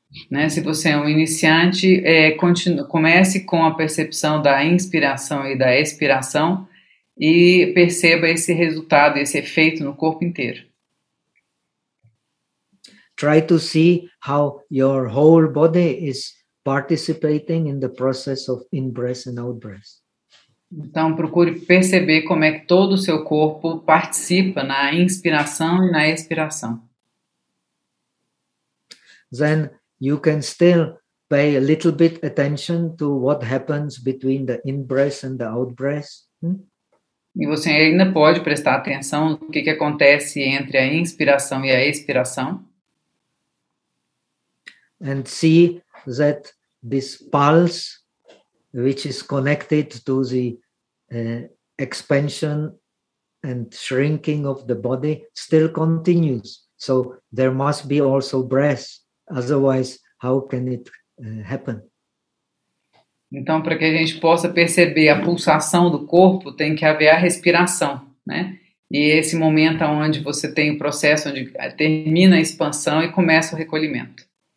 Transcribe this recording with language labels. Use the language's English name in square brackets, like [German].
[Portuguese] Né, se você é um iniciante, comece com a percepção da inspiração e da expiração e perceba esse resultado, esse efeito no corpo inteiro. [English] Try to see how your whole body is participating in the process of in-breath and out-breath. [Portuguese] Então, procure perceber como é que todo o seu corpo participa na inspiração e na expiração. [English] Then you can still pay a little bit attention to what happens between the in-breath and the out-breath. [Portuguese] E você ainda pode prestar atenção no que acontece entre a inspiração e a expiração. [English] And see that this pulse, which is connected to the expansion and shrinking of the body, still continues. So there must be also breath. Otherwise, how can it happen? [Portuguese] Então, para que a gente possa perceber a pulsação do corpo, tem que haver a respiração, né? E esse momento onde você tem o processo, onde termina a expansão e começa o recolhimento.